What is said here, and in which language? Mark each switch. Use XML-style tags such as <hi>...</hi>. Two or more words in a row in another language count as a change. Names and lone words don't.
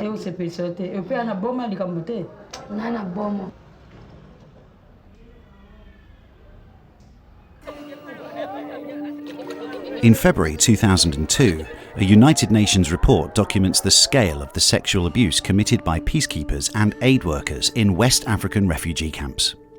<ln>ezo sepelisa te e pe ana boma likambo te na boma.</ln> <en>In February 2002, a United Nations report documents the scale of the sexual abuse committed by peacekeepers and aid workers in West African refugee camps.</en>